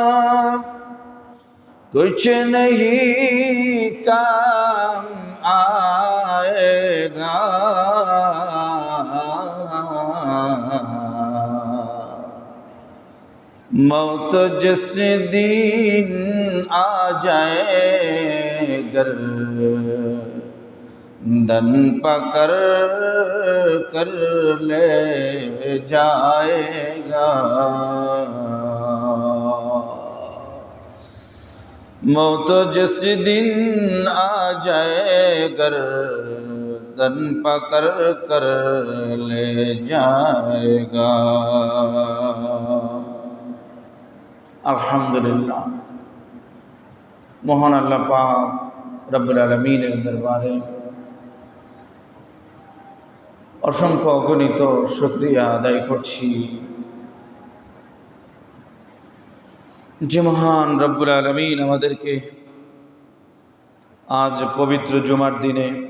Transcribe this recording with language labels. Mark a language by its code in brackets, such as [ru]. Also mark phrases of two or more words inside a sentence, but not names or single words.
[ur] کچھ نہیں کام آئے گا موت جس دن آ جائے گردن پکڑ کر لے جائے گا موت جس دن آ جائے گردن پکڑ کر لے جائے گا [bn] আলহামদুলিল্লাহ মহান আল্লাহ পাক রব্বুল আলামিনের দরবারে অসংখ্য অগণিত শুকরিয়া আদায় করছি যে মহান রব্বুল আলামিন আমাদেরকে আজ পবিত্র জুমার দিনে